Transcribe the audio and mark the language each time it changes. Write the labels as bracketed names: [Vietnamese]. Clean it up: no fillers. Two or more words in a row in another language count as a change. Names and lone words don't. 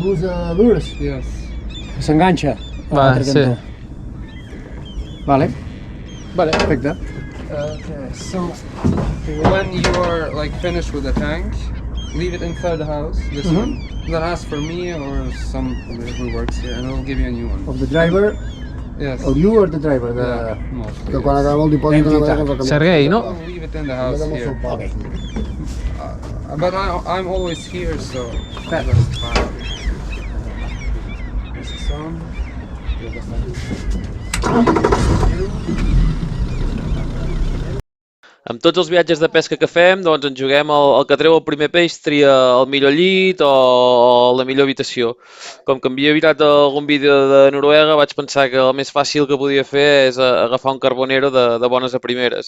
[English] lures. yes. [Catalan] S'enganxa. Va, sí. Vale, Vale. perfecte. [English] Okay, so when you are like finished with the tank, leave it inside the house. This one. Then ask for me or somebody who works here, and I'll give you a new one. Of the driver, Yes. or you or the driver? Yeah, mostly. [Catalan] Que quan acabem el dipòsit no veiem que Sergei, no? [English] I'll leave it in the house here. Okay. But I'm always here, so Fair. that's fine. This is on. [Catalan] Amb tots els viatges de pesca que fem, doncs ens juguem el que treu el primer peix tria el millor llit o la millor habitació. Com que m'havia mirat algun vídeo de Noruega, vaig pensar que el més fàcil que podia fer és agafar un carbonero de bones a primeres.